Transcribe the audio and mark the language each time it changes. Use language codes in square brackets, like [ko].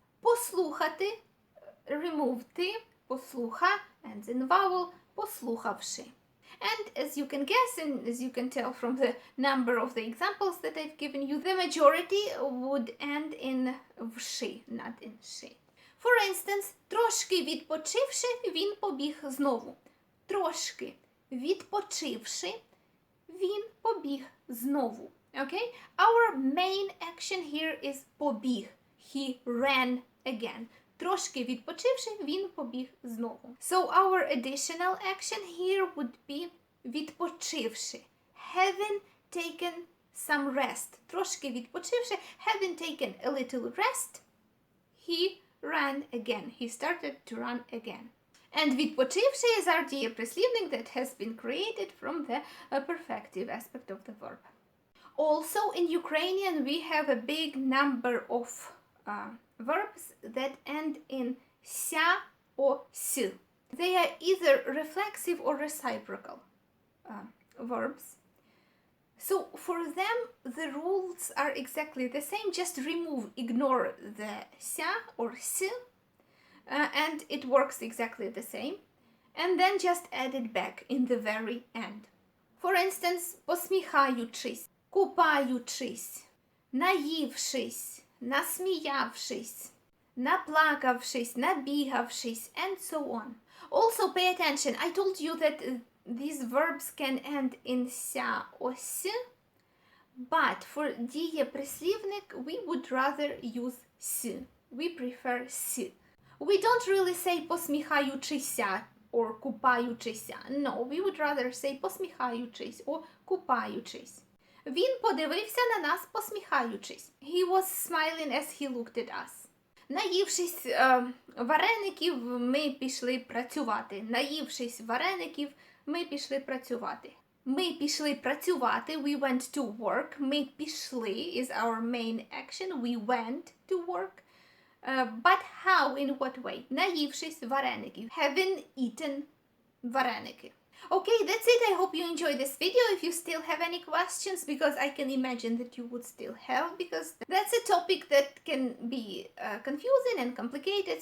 [en] Послухати, remove ти, послуха ends in vowel, послухавши. And as you can guess and as you can tell from the number of the examples that I've given you, the majority would end in вши, not in ши. For instance, [uk] трошки відпочивши, він побіг знову. Трошки відпочивши, він побіг знову. [en] Okay? Our main action here is побіг. He ran again. [uk] Трошки відпочивши, він побіг знову. [en] So our additional action here would be відпочивши. Having taken some rest. [uk] Трошки відпочивши, [en] having taken a little rest, he ran again. He started to run again. And відпочивши is our дієприслівник that has been created from the perfective aspect of the verb. Also in Ukrainian we have a big number of verbs that end in ся or с. They are either reflexive or reciprocal verbs. So for them the rules are exactly the same. Just ignore the ся or с, and it works exactly the same. And then just add it back in the very end. [uk] For instance, посміхаючись, купаючись, наївшись, насміявшись, наплакавшись, набігавшись, and so on. [en] Also pay attention, I told you that these verbs can end in ся or с, but for дієприслівник we would rather use с. We prefer с. We don't really say посміхаючися or купаючися. No, we would rather say посміхаючись or купаючись. [uk] Він подивився на нас посміхаючись. [en] He was smiling as he looked at us. [uk] Наївшись вареників, ми пішли працювати. Наївшись вареників, ми пішли працювати. Ми пішли працювати, [en] we went to work. Ми пішли is our main action, we went to work. But how, in what way? [uk] Наївшись вареників. [en] Having eaten вареники. Okay, that's it. I hope you enjoyed this video. If you still have any questions, because I can imagine that you would still have, because that's a topic that can be confusing and complicated.